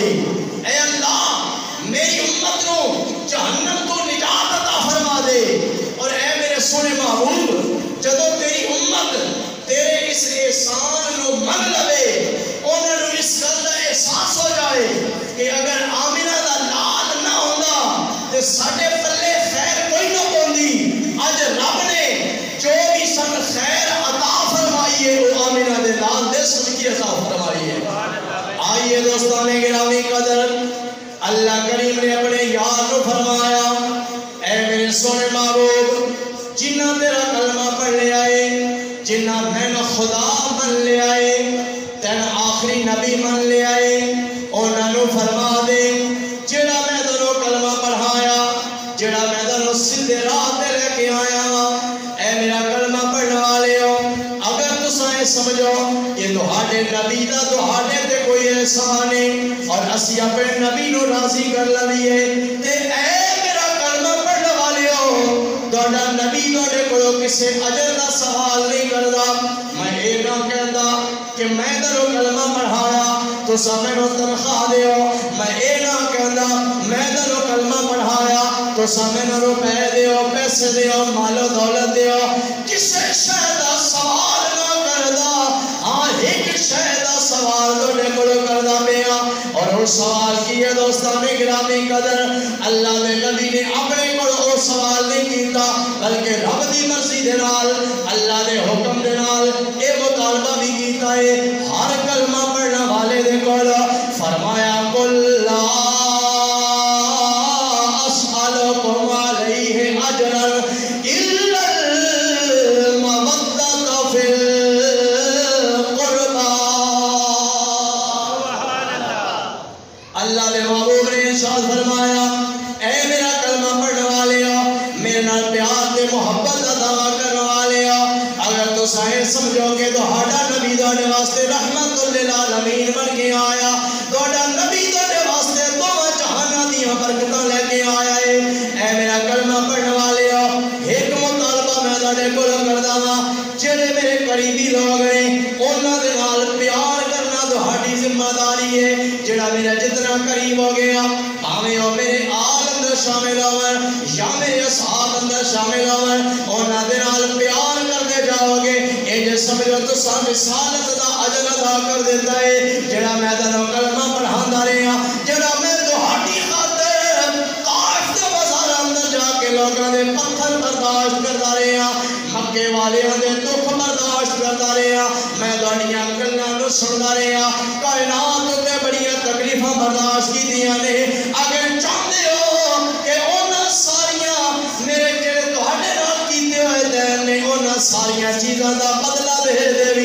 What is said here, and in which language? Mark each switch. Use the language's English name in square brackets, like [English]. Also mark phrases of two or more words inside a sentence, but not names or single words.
[Punjabi] اے اللہ میری امت نو جہنم تو نجات عطا فرما دے، اور اے میرے سونے محبوب جدو تیری امت تیرے اس احسان نو من لوے انہوں نے اس گل کا احساس ہو جائے کہ اگر آمنہ دا لال نہ ہوندا تے ساڈے پلے خیر کوئی نہ پوندی، اج رب نے جو بھی سن خیر عطا فرمائی ہے وہ آمنہ دے لال دے صدقے عطا فرمائی ہے۔ آئیے [Urdu] دوستان گرامی قدر، [Punjabi] اللہ کریم نے اپنے یار نو فرمایا اے میرے سونے محبوب جنہ تیرا کلمہ پڑھ لے آئے، جنہ میں نہ خدا من لے آئے، تین آخری نبی من لے آئے، انہوں نے فرما دے جڑا میں دنوں کلمہ پڑھایا، جڑا میں دنوں سیدھے راہ تے لے کے آیا، اے میرا کلمہ پڑھنے والے ہو اگر تساں سمجھو یہ تہاڈے نبی دا تہاڈے تے کوئی احسان ہے اور اسی اپنے نبی نو راضی کر لئیے تے اے میرا کلمہ پڑھنے والے ہو تہاڈا نبی تہاڈے کولوں کسے اجر دا سوال نہیں کردا۔ میں یہ نہ کہندا کہ میں تینوں کلمہ پڑھایا تساں مینوں تنخواہ دیو، میں یہ نہ کہندا میں تینوں کلمہ پڑھایا تساں مینوں روپے دیو، پیسے دیو، مال و دولت دیو، کسے شے دا سوال نہ کردا، ہاں ایک شے دا سوال تہاڈے کولوں کردا پیا، اور وہ سوال کی ہے [Urdu] دوستان گرامی قدر [Punjabi] اللہ دے نبی نے اپنے کولوں وہ سوال نہیں کیتا بلکہ رب دی مرضی دے نال اللہ دے حکم دے نال اے مطالبہ بھی کیتا ہے ہر کلمہ پڑھنے والے دے کول فرمایا [Arabic] قل لا اسألکم علیہ اجرا الا المودۃ فی القربى۔ [Punjabi] اللہ دے محبوب نے ارشاد فرمایا اے میرا کلمہ پڑھنے والے ہو، میرے نال پیار تے محبت دا دعویٰ کرنے والے ہو، اگر تو سائے سمجھو کہ تہاڈا نبی تہاڈے واسطے رحمت للعالمین بن کے آیا، تہاڈا نبی تہاڈے واسطے دوواں جہاناں دیاں برکتاں لے کے آیا ہے، اے میرا کلمہ پڑھنے والے ہو ایک مطالبہ میں تہاڈے کولوں کردا ہاں، جڑے میرے قریبی لوگ نے انہاں دے نال پیار کرنا تہاڈی ذمہ داری ہے، جڑا میرا جتنا قریب ہو گیا بھاویں او میرے آل اندر شامل ہون یا میرے اصحاب اندر شامل ہون انہاں دے نال پیار کرتے جاؤ گے، اے جے سمجھو تساں رسالت دا اجر ادا کر دیتا ہے، جڑا میں تینوں کلمہ پڑھاندا رہیا، جڑا میں تہاڈی خاطر طائف دے بازار اندر جا کے لوکاں دے پتھر برداشت کردا رہیا، مکے والیاں دے دکھ برداشت کردا رہیا، میں تہاڈیاں گلاں نو سندا رہیا، کائنات تے بڑیاں تکلیفاں برداشت کیتیاں نے، اگر چاہندے ہو کہ انہاں ساریاں میرے جڑے تہاڈے نال کیتے ہوئے دین نے انہاں ساریاں چیزاں دا بدلہ دے